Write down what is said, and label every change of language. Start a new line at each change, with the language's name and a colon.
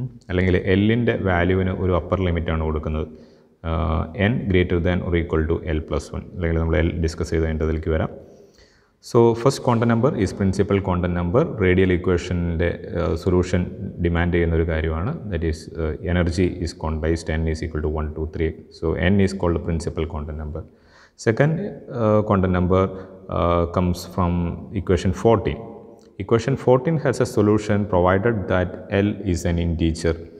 Malayalam: അല്ലെങ്കിൽ എല്ലിൻ്റെ വാല്യൂവിന് ഒരു അപ്പർ ലിമിറ്റാണ് കൊടുക്കുന്നത്,
English: n greater than or equal to l+1.
Malayalam: അല്ലെങ്കിൽ നമ്മൾ എൽ ഡിസ്കസ് ചെയ്ത് അതിൻ്റെ അതിലേക്ക് വരാം.
English: so first quantum number
Malayalam: is principal quantum number. Radial ഇക്വേഷൻ്റെ solution demand ചെയ്യുന്ന ഒരു കാര്യമാണ്.
English: That is energy is quantized, n is equal to 1, 2, 3. So n is called principal quantum number. Second quantum number comes from equation 14. Equation 14 has a solution provided that L is an integer.